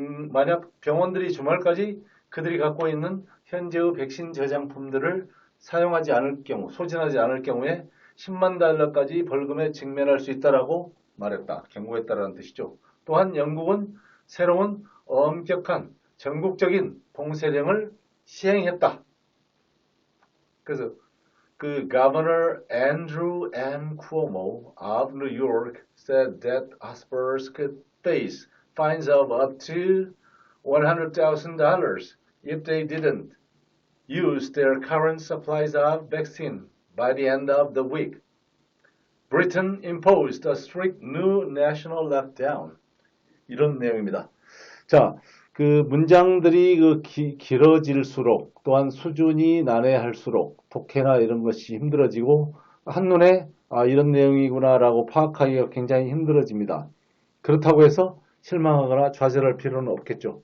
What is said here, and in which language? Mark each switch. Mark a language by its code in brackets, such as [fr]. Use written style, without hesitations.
[ko] 만약 병원들이 주말까지 그들이 갖고 있는 현재의 백신 저장품들을 사용하지 않을 경우, 소진하지 않을 경우에 10만 달러까지 벌금에 직면할 수 있다라고 말했다. 경고했다라는 뜻이죠. 또한 영국은 새로운 엄격한 전국적인 봉쇄령을 시행했다. 그래서 그 [en] Governor Andrew M. Cuomo of New York said that hospitals could face fines of up to $100,000 if they didn't use their current supplies of vaccine by the end of the week. Britain imposed a strict new national lockdown. [ko] 이런 내용입니다. 자, 그 문장들이 길어질수록 또한 수준이 난해할수록 독해나 이런 것이 힘들어지고 한눈에 이런 내용이구나라고 파악하기가 굉장히 힘들어집니다. 그렇다고 해서 실망하거나 좌절할 필요는 없겠죠.